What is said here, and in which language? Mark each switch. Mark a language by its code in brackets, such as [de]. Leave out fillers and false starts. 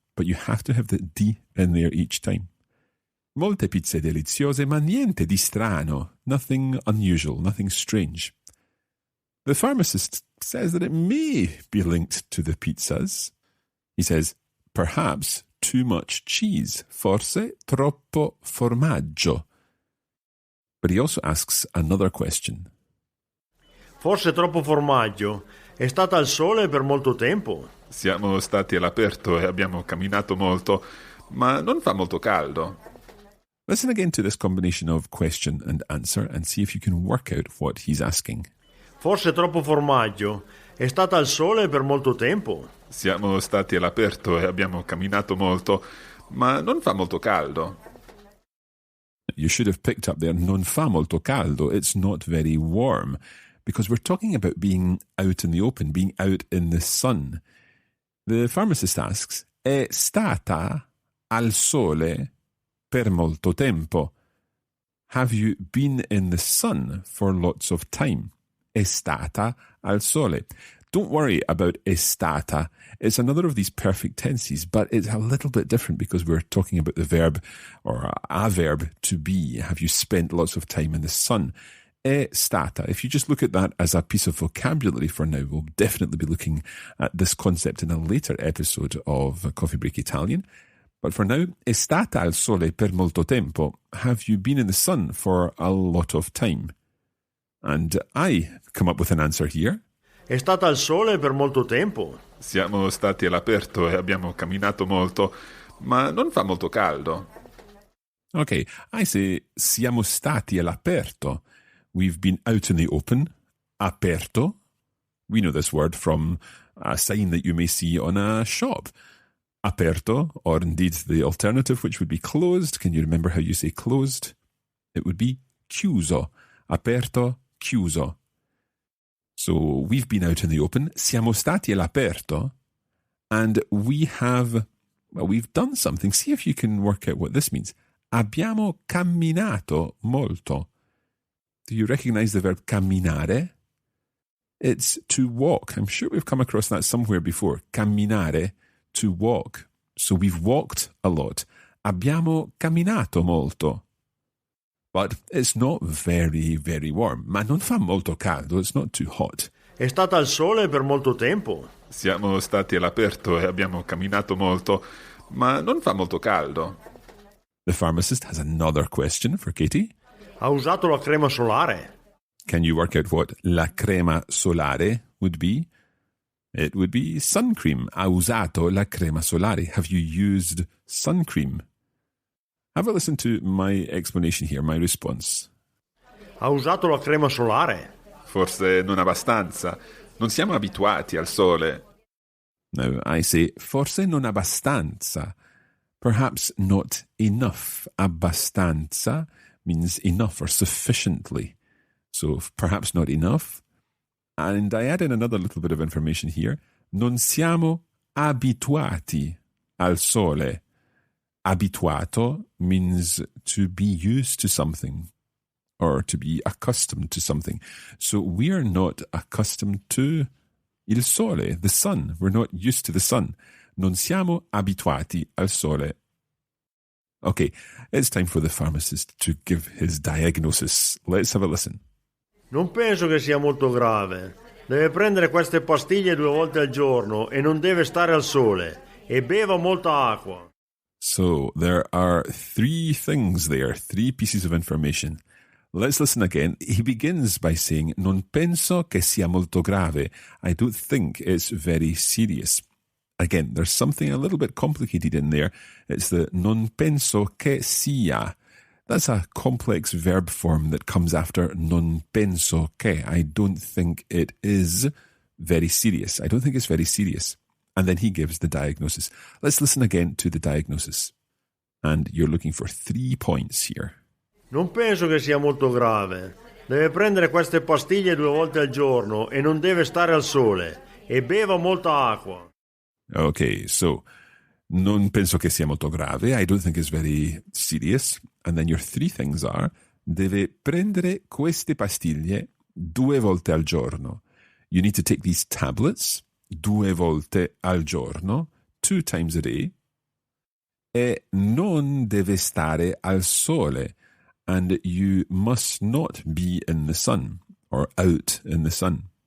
[en] But you have to have the di in there each time. [it] Molte pizze deliziose, ma niente di strano, [en] nothing unusual, nothing strange. The pharmacist says that it may be linked to the pizzas. He says, perhaps too much cheese, [it] forse troppo formaggio. [en] But he also asks another question. [it] Forse troppo formaggio. È stata al sole per molto tempo? Siamo stati all'aperto e abbiamo camminato molto, ma non fa molto caldo. [en] Listen again to this combination of question and answer and see if you can work out what he's asking. [it] Forse troppo formaggio. È stata al sole per molto tempo? Siamo stati all'aperto e abbiamo camminato molto, ma non fa molto caldo. [en] You should have picked up there, [it] non fa molto caldo. [en] It's not very warm, because we're talking about being out in the open, being out in the sun. The pharmacist asks, [it] è stata al sole per molto tempo? [en] Have you been in the sun for lots of time? [it] È stata al sole. [en] Don't worry about [it] è stata. [en] It's another of these perfect tenses, but it's a little bit different because we're talking about the verb or a verb to be. Have you spent lots of time in the sun? [it] È stata. [en] If you just look at that as a piece of vocabulary for now, we'll definitely be looking at this concept in a later episode of Coffee Break Italian. But for now, [it] è stata al sole per molto tempo. [en] Have you been in the sun for a lot of time? And I come up with an answer here. [it] È stata al sole per molto tempo? Siamo stati all'aperto e abbiamo camminato molto, ma non fa molto caldo. [en] Okay, I say [it] siamo stati all'aperto. [en] We've been out in the open [it] aperto. [en] We know this word from a sign that you may see on a shop. Aperto, or indeed the alternative, which would be closed. Can you remember how you say closed? It would be chiuso. [it] Aperto, chiuso. [en] So we've been out in the open. [it] Siamo stati all'aperto. [en] And we've done something. See if you can work out what this means. [it] Abbiamo camminato molto. [en] Do you recognize the verb camminare? It's to walk. I'm sure we've come across that somewhere before. Camminare, to walk. So we've walked a lot. [it] Abbiamo camminato molto. [en] But it's not very, very warm. [it] Ma non fa molto caldo. [en] It's not too hot. [it] È stata al sole per molto tempo. Siamo stati all'aperto e abbiamo camminato molto, ma non fa molto caldo. [en] The pharmacist has another question for Katie. [it] Ha usato la crema solare. [en] Can you work out what [it] la crema solare [en] would be? It would be sun cream. [it] Ha usato la crema solare. [en] Have you used sun cream? Have a listen to my explanation here, my response. [it] Ha usato la crema solare. Forse non abbastanza. Non siamo abituati al sole. [en] Now, I say, [it] forse non abbastanza. [en] Perhaps not enough. Abbastanza means enough or sufficiently. So perhaps not enough. And I add in another little bit of information here. [it] Non siamo abituati al sole. [en] Abituato means to be used to something or to be accustomed to something. So we are not accustomed to [it] il sole, [en] the sun. We're not used to the sun. [it] Non siamo abituati al sole. [en] Okay, it's time for the pharmacist to give his diagnosis. Let's have a listen. [it] Non penso che sia molto grave. Deve prendere queste pastiglie 2 volte al giorno e non deve stare al sole. E beva molta acqua. [en] So there are 3 things there, 3 pieces of information. Let's listen again. He begins by saying, [it] non penso che sia molto grave. [en] I don't think it's very serious. Again, there's something a little bit complicated in there. It's the [it] non penso che sia. [en] That's a complex verb form that comes after [it] non penso che. [en] I don't think it is very serious. I don't think it's very serious. And then he gives the diagnosis. Let's listen again to the diagnosis. And you're looking for 3 points here. [it] Non penso che sia molto grave. Deve prendere queste pastiglie 2 volte al giorno e non deve stare al sole. E beva molta acqua. [en] Okay, so [it] non penso che sia molto grave. [en] I don't think it's very serious. And then your 3 things are, [it] deve prendere queste pastiglie 2 volte al giorno. [en] You need to take these tablets [it] 2 volte al giorno, [en] 2 times a day. [it] E non deve stare al sole. [en] And you must not be in the sun or out in the sun.